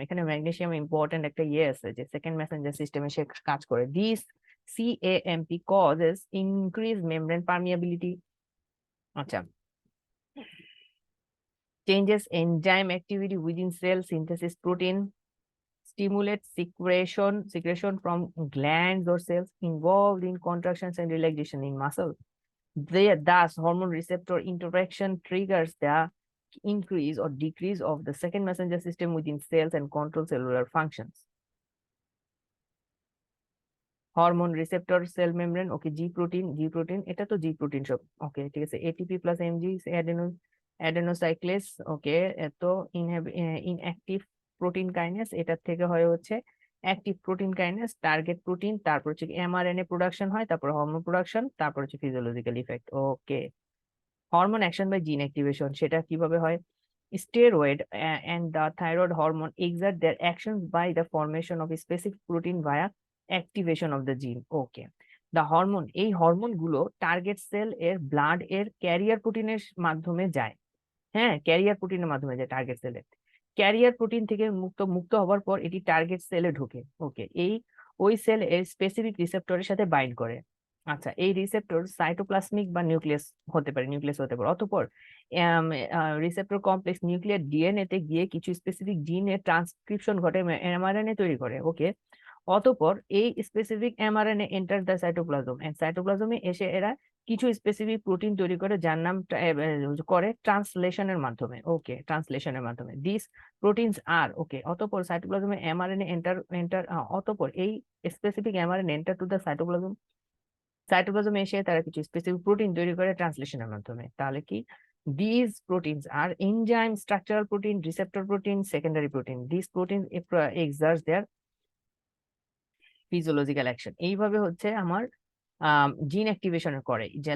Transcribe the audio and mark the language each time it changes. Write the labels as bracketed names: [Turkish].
[Bangla] এখানে magnesium important একটা আছে যে সেকেন্ড মেসেঞ্জার সিস্টেমে সে কাজ করে। [English] This CAMP causes increased membrane permeability. আচ্ছা, changes enzyme activity within cell synthesis protein, stimulates secretion from glands or cells involved in contractions and relaxation in muscle. Thus, hormone receptor interaction triggers the increase or decrease of the second messenger system within cells and control cellular functions. [Bangla] Hormone receptor cell membrane. Okay, G protein, এটা তো জি protein সব। ওকে, ঠিক আছে, ATP plus MG অ্যাডেনোসাইক্লেস। ওকে, এত inactive protein kinase, এটার থেকে হয় হচ্ছে active protein kinase, target protein, তারপর হচ্ছে এমআরএনএ প্রোডাকশন হয়, তারপর হরমোন প্রোডাকশন, তারপর হচ্ছে physiological effect. Okay, hormone action by জিন অ্যাক্টিভেশন, সেটা কিভাবে হয়? [English] Steroid and the thyroid hormone exert their actions by the formation of a specific protein via activation of the gene. [Bangla] Okay, [English] the hormone, [Bangla] এই hormone গুলো target sell এর blood এর career প্রোটিনের মাধ্যমে যায়। হ্যাঁ, ক্যারিয়ার প্রোটিনের মাধ্যমে যায় টার্গেট সেলে। ক্যারিয়ার প্রোটিন থেকে মুক্ত হওয়ার পর এটি টার্গেট সেলে ঢোকে। ওকে, ওই সেল এর স্পেসিফিক রিসেপ্টরের সাথে বাইন্ড করে। আচ্ছা, এই রিসেপ্টর সাইটোপ্লাজমিক বা নিউক্লিয়াস হতে পারে, অতঃপর রিসেপ্টর কমপ্লেক্স নিউক্লিয়ার ডিএনএ তে গিয়ে কিছু স্পেসিফিক জিনের ট্রান্সক্রিপশন ঘটে, এমআরএনএ তৈরি করে। ওকে, অতঃপর এই specific mRNA [English] enter the cytoplasm, [Bangla] and সাইটোপ্লাজমে এসে এরা কিছু স্পেসিফিক প্রোটিন তৈরি করে, যার নাম করে ট্রান্সলেশনের মাধ্যমে। ওকে, ট্রান্সলেশনের মাধ্যমে [English] This proteins are. [Bangla] ওকে, অতঃপর সাইটোপ্লাজমে এমআরএনএ এন্টার অতঃপর এই specific mRNA enter to the সাইটোপ্লাজমে এসে তারা কিছু স্পেসিফিক প্রোটিন তৈরি করে ট্রান্সলেশনের মাধ্যমে। তাহলে কি? [English] These proteins are enzyme, structural protein, receptor protein, secondary protein. These proteins exert their physiological action. [Bangla] এইভাবে হচ্ছে আমার জিন অ্যাক্টিভেশন করে।